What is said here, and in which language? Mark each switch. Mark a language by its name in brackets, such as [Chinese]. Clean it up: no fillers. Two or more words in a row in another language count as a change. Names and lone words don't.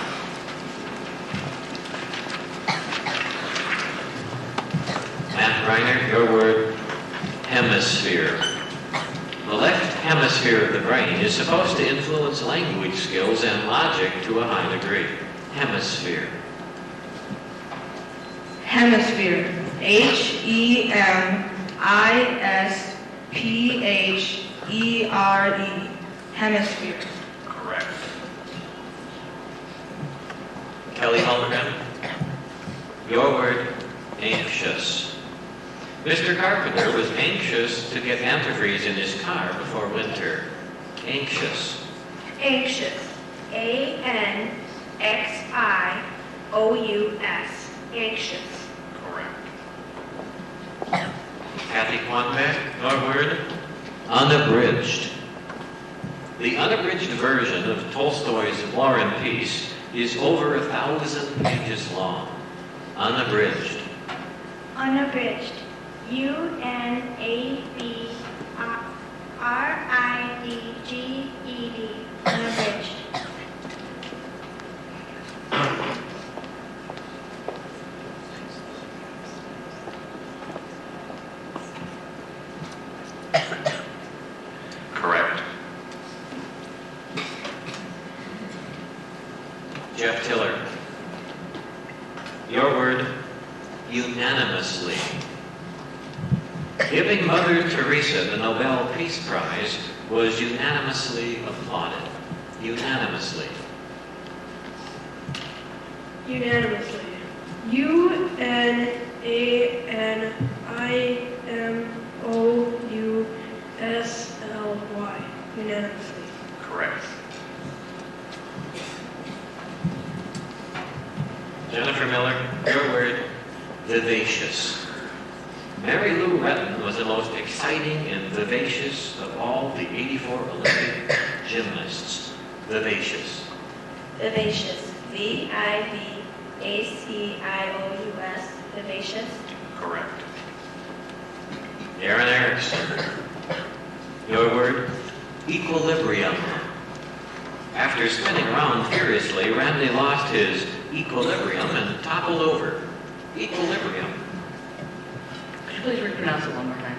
[English] Matt Reiner, your word, hemisphere. The left hemisphere of the brain is supposed to influence language skills and logic to a high degree. Hemisphere. Hemisphere. H-E-M-I-S-P-H-E-R-E. Hemisphere. Correct. Kelly Hulderman, your word, anxious. Mr. Carpenter was anxious to get antifreeze in his car before winter. Anxious. Anxious. A-N-X-I-O-U-S. Anxious. Correct. Kathy Quanbeck, your word, unabridged. The unabridged version of Tolstoy's War and Peace is over 1,000 pages long. Unabridged. Unabridged. U-N-A-B-R-I-D-G-E-D. Unabridged. Correct. Jeff Tiller, your word, unanimously. Giving Mother Teresa the Nobel Peace Prize was unanimously applauded. Unanimously. Unanimously. U-N-A-N-I-M-O-U-S-L-Y. Unanimously. Correct. Jennifer Miller, your word, vivacious. Mary Lou Retton was the most exciting and vivacious of all the 84 Olympic gymnasts. Vivacious. Vivacious. V-I-V-A-C-I-O-U-S. Vivacious. Correct. Aaron Erickson, your word, equilibrium. After spinning around furiously, Randy lost his equilibrium and toppled over. Equilibrium. Could you please repronounce it one more time?